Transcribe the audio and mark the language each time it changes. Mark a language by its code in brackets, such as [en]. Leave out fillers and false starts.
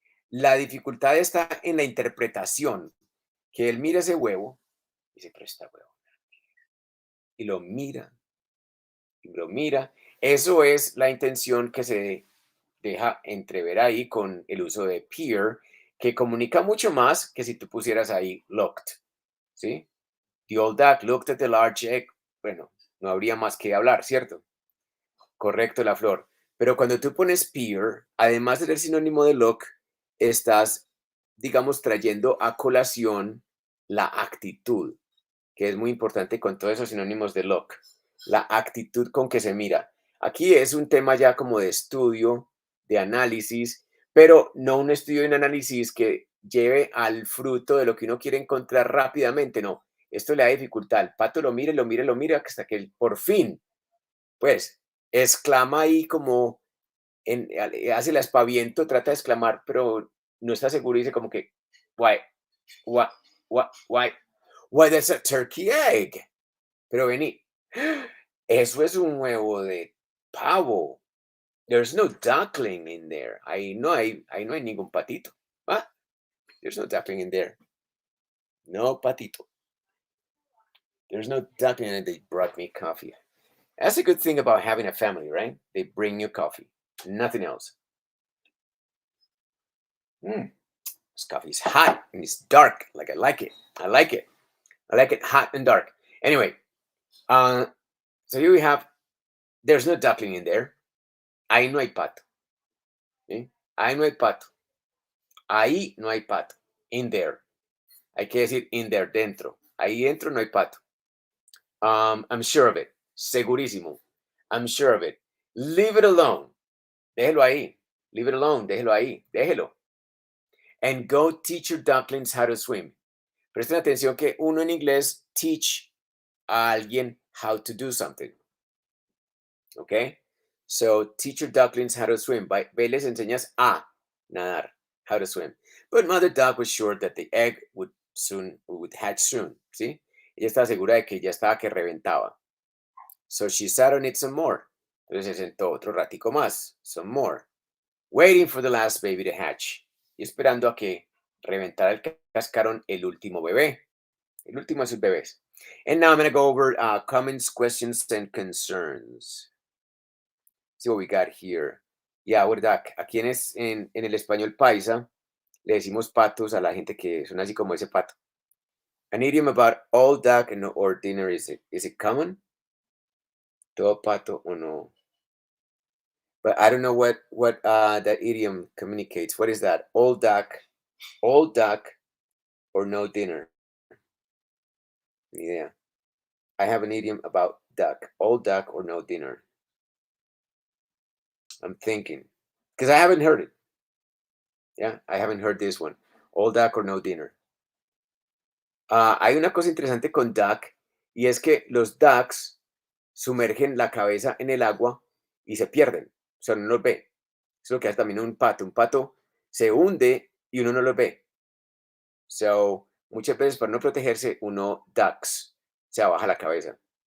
[es] La dificultad está en la interpretación, que él mira ese huevo y dice, pero está huevo. Y lo mira y lo mira. Eso es la intención que se deja entrever ahí con el uso de peer, que comunica mucho más que si tú pusieras ahí looked, ¿sí? [en] The old duck looked at the large egg. [es] Bueno, no habría más que hablar, ¿cierto? Correcto, la flor. Pero cuando tú pones peer, además de ser sinónimo de look, estás, digamos, trayendo a colación la actitud, que es muy importante con todos esos sinónimos de look, la actitud con que se mira. Aquí es un tema ya como de estudio, de análisis, pero no un estudio y un análisis que lleve al fruto de lo que uno quiere encontrar rápidamente, no. Esto le da dificultad. El pato lo mira, lo mira, lo mira, hasta que por fin, pues, exclama ahí como, hace el aspaviento, trata de exclamar, pero no está seguro y dice como que, [en] why, why, why, why, there's a turkey egg. [es] Pero vení, eso es un huevo de pavo. [en] There's no duckling in there. [es] Ahí no hay ningún patito. [en] Ah, there's no duckling in there. [es] No patito. [en] There's no duckling and they brought me coffee. That's a good thing about having a family, right? They bring you coffee. Nothing else. Mm, this coffee is hot and it's dark. Like I like it. I like it. I like it hot and dark. Anyway, uh, so here we have, there's no duckling in there. [es] Ahí no hay pato. ¿Sí? Ahí no hay pato. Ahí no hay pato. [en] In there. [es] Hay que decir [en] in there, dentro. [es] Ahí dentro no hay pato. [en] I'm sure of it. [es] Segurísimo. [en] I'm sure of it. Leave it alone. [es] Déjelo ahí. [en] Leave it alone. Déjelo ahí. Déjelo. And go teach your ducklings how to swim. [es] Presten atención que uno en inglés teach a alguien [en] how to do something. Okay? So teach your ducklings how to swim. [es] Ve, les enseñas a nadar, [en] how to swim. But Mother Duck was sure that the egg would hatch soon. [es] ¿Sí? Ella estaba segura de que ya estaba que reventaba. [en] So she sat on it some more. [es] Entonces se sentó otro ratico más, some more, [en] waiting for the last baby to hatch. [es] Y esperando a que reventara el cascarón el último bebé. El último de sus bebés. [en] And now I'm going to go over comments, questions, and concerns. See what we got here. Yeah, verdad. [es] Aquí en el español paisa le decimos patos a la gente que son así como ese pato. [en] An idiom about all duck and or dinner, is it common? [es] Todo pato o no? [en] But I don't know what that idiom communicates. What is that? All duck or no dinner? Ni idea. I have an idiom about duck. All duck or no dinner. I'm thinking. Because I haven't heard it. Yeah, I haven't heard this one. All duck or no dinner. [es] Hay una cosa interesante con duck y es que los ducks sumergen la cabeza en el agua y se pierden. O sea, uno no los ve. Es lo que hace también un pato. Un pato se hunde y uno no los ve. So, muchas veces para no protegerse, uno ducks, se baja la cabeza.